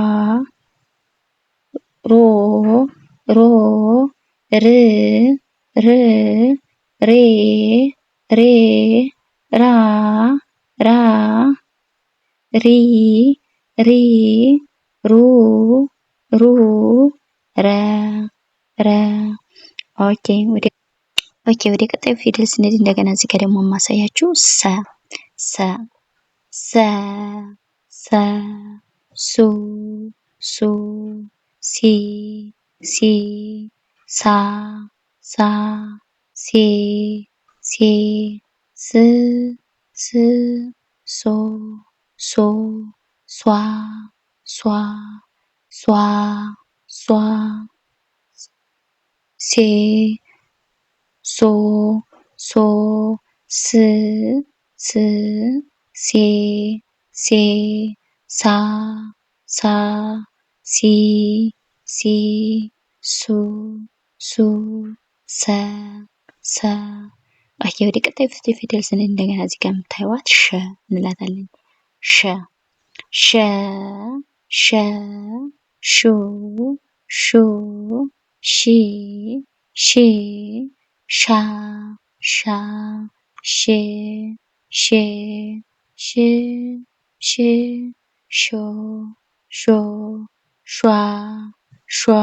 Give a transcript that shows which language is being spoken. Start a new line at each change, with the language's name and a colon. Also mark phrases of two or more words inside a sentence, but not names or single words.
Amharic: ሮ ሮ ር ር ሬ ሬ ራ ራ ሪ ሪ ሩ ሩ ረ ረ ኦኬ ወደ ቀጣዩ ፊደል ስንሄድ እንደገና እዚህ ጋር ደግሞ የማሳያችሁ ሰ ሰ ሰ ሰ ሱ ሱ ሲ ሲ ሳ ሳ ሴ ሴ ስ ስ ሶ ሶ ሷ ሷ ሷ ሷ ሴ ሶ ሶ ስ ስ ሴ ሴ ሳ ሳ ሲ ሲ ሱ ሱ ሰ ሰ ኦኬ ወደ ቀጣዩ ፊደል ስንሄድ እንደገና እዚህ ጋር የምታዩት ሸ እንላታለን። ሸ ሸ ሸ ሹ ሹ ሺ ሺ ሻ ሻ ሼ ሼ ሽ ሽ ሾ ሾ ሿ ሿ